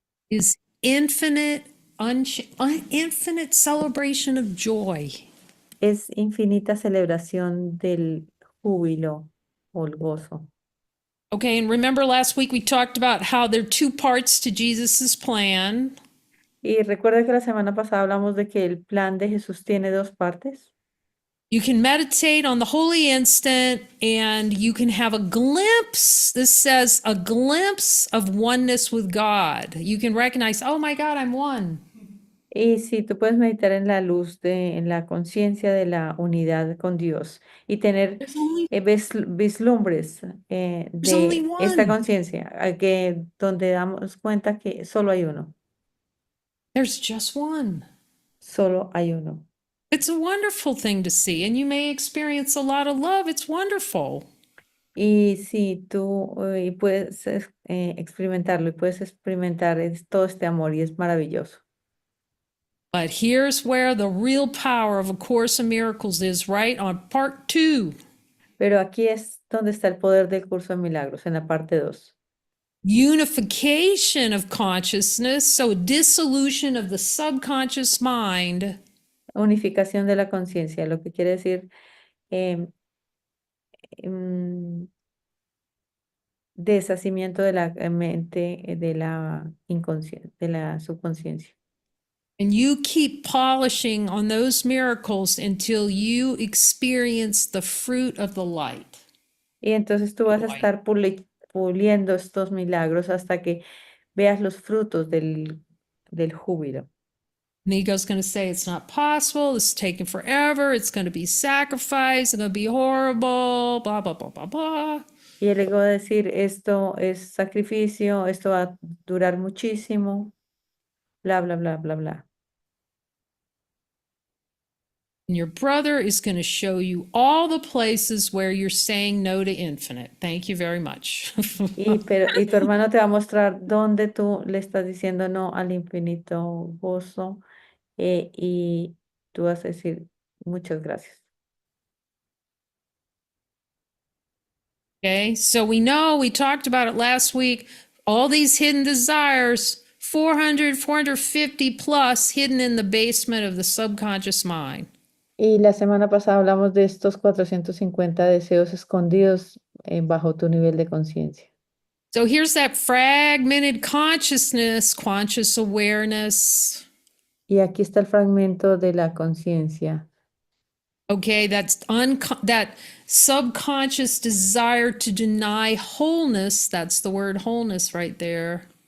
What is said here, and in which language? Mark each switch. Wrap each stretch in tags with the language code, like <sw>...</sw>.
<en>is infinite, infinite celebration of joy.</en> <es>es infinita celebración del júbilo o el gozo.</es> <en>Okay, and remember last week we talked about how there are two parts to Jesus's plan.</en> <es>Y recuerda que la semana pasada hablamos de que el plan de Jesús tiene dos partes.</es> <en>You can meditate on the holy instant and you can have a glimpse. This says a glimpse of oneness with God. You can recognize, oh my God, I'm one.</en> <es>Y sí, tú puedes meditar en la luz, en la conciencia de la unidad con Dios y tener</es> <en>There's only,</en> <es>vislumbres</es> <en>there's only</en> <es>de esta</es> <en>one.</en> <es>conciencia, donde damos cuenta que solo hay uno,</es> <en>There's just one.</en> <es>solo hay uno.</es> <en>It's a wonderful thing to see, and you may experience a lot of love. It's wonderful.</en> <es>Y sí, tú puedes experimentarlo y puedes experimentar todo este amor y es maravilloso.</es> <en>But here's where the real power of A Course in Miracles is, right? On part 2.</en> <es>Pero aquí es donde está el poder del curso de milagros, en la parte 2.</es> <en>Unification of consciousness, so dissolution of the subconscious mind.</en> <es>Unificación de la conciencia, lo que quiere decir em, em, deshacimiento de la mente, de la inconsciencia, de la subconsciencia.</es> <en>And you keep polishing on those miracles until you experience the fruit of the light.</en> <es>Y entonces tú vas a estar puliendo estos milagros hasta que veas los frutos del júbilo.</es> <en>And the ego's going to say it's not possible, this is taking forever, it's going to be sacrifice, it's going to be horrible, blah, blah, blah, blah, blah.</en> <es>Y el ego va a decir, esto es sacrificio, esto va a durar muchísimo, bla, bla, bla, bla, bla.</es> <en>And your brother is going to show you all the places where you're saying no to infinite. Thank you very much.</en> <es>Y tu hermano te va a mostrar dónde tú le estás diciendo no al infinito gozo, y tú vas a decir muchas gracias.</es> <en>Okay, so we know, we talked about it last week, all these hidden desires, 400, 450 plus hidden in the basement of the subconscious mind.</en> <es>Y la semana pasada hablamos de estos 450 deseos escondidos bajo tu nivel de conciencia.</es> <en>So here's that fragmented consciousness, conscious awareness.</en> <es>Y aquí está el fragmento de la conciencia.</es> <en>Okay, that subconscious desire to deny wholeness, that's the word wholeness right there.</en>